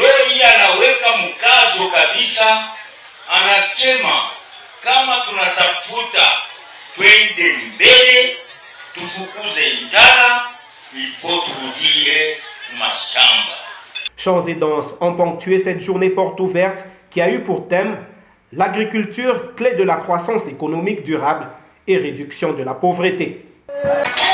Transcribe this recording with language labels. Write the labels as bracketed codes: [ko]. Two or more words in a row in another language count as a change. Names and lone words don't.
[sw] ile anaweka mkazo kabisa, anasema kama tunatafuta twende mbele, tufukuze njala, [fr] il faut [sw] turudie mashamba. [fr] Chants et danses ont ponctué cette journée porte ouverte qui a eu pour thème l'agriculture, clé de la croissance économique durable et réduction de la pauvreté.